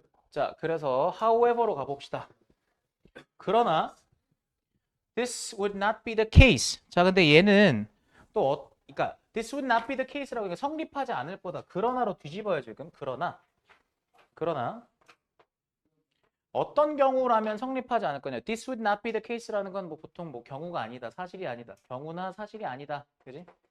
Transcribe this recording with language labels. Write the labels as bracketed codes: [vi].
[ko] 자, 그래서 however로 가봅시다. 그러나 [en] this would not be the case. [ko] 자, 근데 얘는 또 그러니까 [en] this would not be the case [ko] 라고 하니까 성립하지 않을 거다. 그러나로 뒤집어야죠, 지금. 그러나 어떤 경우라면 성립하지 않을 거냐? [en] This would not be the case [ko] 라는 건 뭐 보통 뭐 경우가 아니다, 사실이 아니다, 경우나 사실이 아니다, 그지?